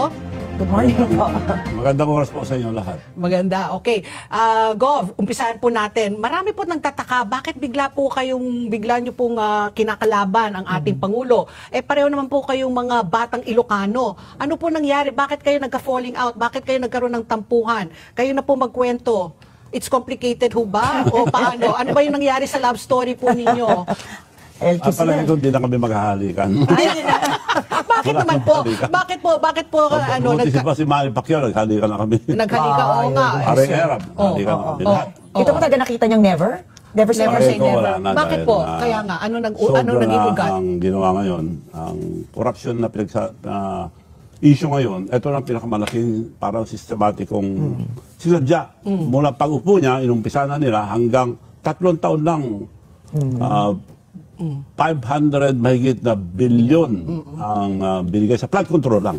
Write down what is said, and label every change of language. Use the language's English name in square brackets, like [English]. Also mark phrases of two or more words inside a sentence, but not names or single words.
[English] Good morning po. [Filipino] Magandang oras po sa inyo lahat. Maganda, okay. Gov, umpisahan po natin. Marami po nagtataka, bakit bigla nyo pong kinakalaban ang ating Pangulo? Eh pareho naman po kayong mga batang Ilocano. Ano po nangyari? Bakit kayo nagka-falling out? Bakit kayo nagkaroon ng tampuhan? Kayo na po magkwento. [English] It's complicated [Filipino] ho ba? O paano? Ano ba yung nangyari sa love story po ninyo? Pala ito, hindi na kami maghahalikan. Bakit naman po? Bakit po, Buti pa si Manny Pacquiao, naghalikan na kami. Naghalika, oo nga. Aring Arab, naghalikan na kami lahat. Ito po talaga nakita niyang never? [English] Never say Never never. say never. [Filipino] Wala na, Bakit dahil po? na Kaya nga, ano naging sobra ugat? na ang ginawa ngayon, ang corruption na issue ngayon, ito na pinakamalaking parang sistematikong sinadya. Mula pag-upo niya, inumpisa na nila hanggang 3 taon lang. 500 mahigit na bilyon ang binigay sa [English] flood control [Filipino] lang.